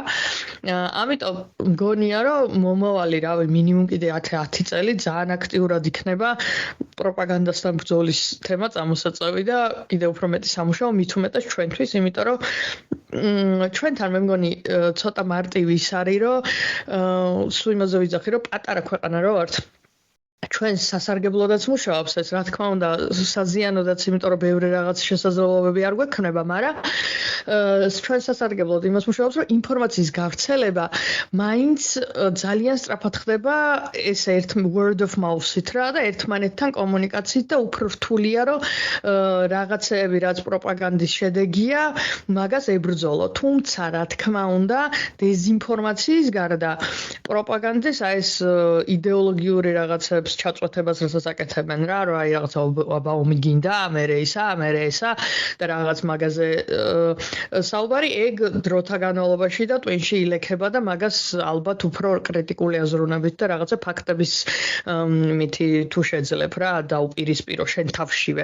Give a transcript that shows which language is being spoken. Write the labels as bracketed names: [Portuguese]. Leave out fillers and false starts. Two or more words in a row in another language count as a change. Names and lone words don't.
[Georgian] ამიტომ მგონია რომ მომავალი რავი მინიმუმ კიდე 10 წელი ძალიან აქტიურად იქნება პროპაგანდასთან ბრძოლის თემა წამოსაწევი და კიდევ უფრო მეტი სამუშაო მით უმეტეს ჩვენთვის, იმიტომ რომ ჩვენთან მე მგონი ცოტა მარტივი ის არის, რომ სულ იმაზე ვიძახი, რომ პატარა ქვეყანა რო ვართ. ჩვენ სასარგებლოდაც მუშაობს ეს, რა თქმა უნდა, საზიანოდაც, იმიტომ რომ ბევრი რაღაც შესაძლებლობები არ გვექნება, მაგრამ ჩვენ სასარგებლოდ იმას მუშაობს, რომ ინფორმაციის გავრცელება მაინც ძალიან სწრაფად ხდება ეს [English] word of mouth- [Georgian] ით რა და ერთმანეთთან კომუნიკაციით და უფრო რთულია, რომ რაღაცეები რაც პროპაგანდის შედეგია, მაგას ებრძოლო. თუმცა, რა თქმა უნდა, დეზინფორმაციის გარდა პროპაგანდის ეს იდეოლოგიური რაღაცებს ჩაწყვეტებას რასაც აკეთებენ რა, რომ აი რაღაცა აბაუმი გინდა, მერე ისა და რაღაც მაგაზე საუბარი ეგ დროთა განმავლობაში და ტვინში ილექება და მაგას ალბათ უფრო კრიტიკული აზროვნებით და რაღაცა ფაქტების მითი თუ შეძლებ რა დაუპირისპირო შენ თავშივე.